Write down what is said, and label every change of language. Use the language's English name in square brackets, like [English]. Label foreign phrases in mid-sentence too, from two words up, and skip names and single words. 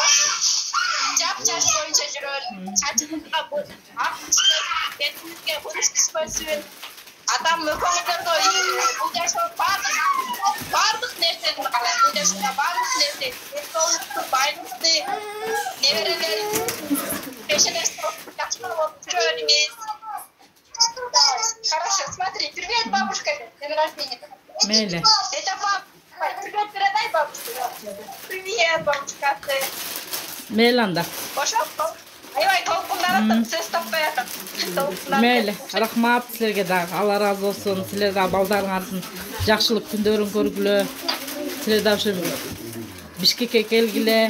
[Kyrgyz] Жап-жаш боюнча жүрө бериңиз. Чачыңызга ак түшсүн, бетиңизге куруч түшпөсүн. Атам мөкөңүздөргө бул жашоо бардык нерсени каалайт. Бул жашоодо бардык нерсе, денсаулыкты, байлыкты, неберелерибизди пешенеси жакшылап жүрө бериңиз. [Russian] Хорошо, смотри, привет, бабушка, день рождения. [Kyrgyz] Мейли. [Russian] Это бабушка. Привет, передай бабушке. Привет, бабушка. [Kyrgyz] Мейли анда. Пошел, аябай толкундарып, сөз таппай атам. Мейли. Рахмат силерге дагы. Алла разы болсун. Силер дагы балдарыңардын жакшылык күндөрүн көргүлө. Силер дагы ушу Бишкекке келгиле.